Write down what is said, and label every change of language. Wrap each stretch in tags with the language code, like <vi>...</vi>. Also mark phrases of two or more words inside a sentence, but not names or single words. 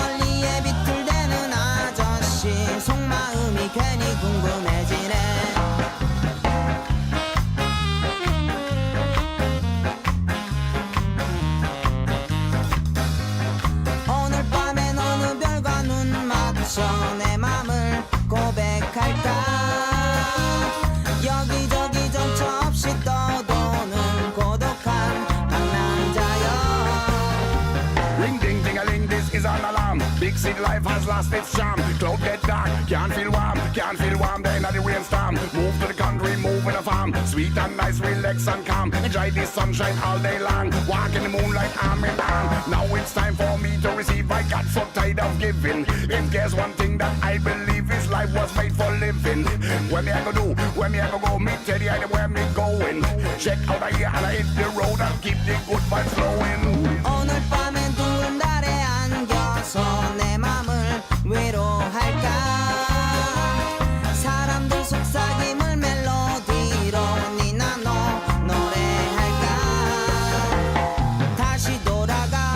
<ko>멀리에 비틀대는 아저씨 속마음이 괜히 궁금해지네 오늘 밤엔 어느 별과 눈 맞춰 내 맘을 고백할까 여기저기 정처 없이 떠도는 고독한 방랑자여</ko> <en>Ring ding ding a ling, this is an alarm. Big city life has lost its charm. Cloud get dark, can't feel warm. Then at the rainstorm, move to the country, move in a farm. Sweet and nice, relax and calm. Enjoy the sunshine all day long. Walk in the moonlight, arm in arm. Now it's time for me to receive. I got so tired of giving. If there's one thing that I believe is life was made for living. Where me I go do, where me I go go, me tell you where me going. Check out I here and I hit the road and keep the good vibes flowing.</en> <ko>오늘 밤엔 둥근 달에 안겨서 내 맘을 위로할까 사람들 속삭임을 멜로디로 니나노 노래할까 다시 돌아가</ko>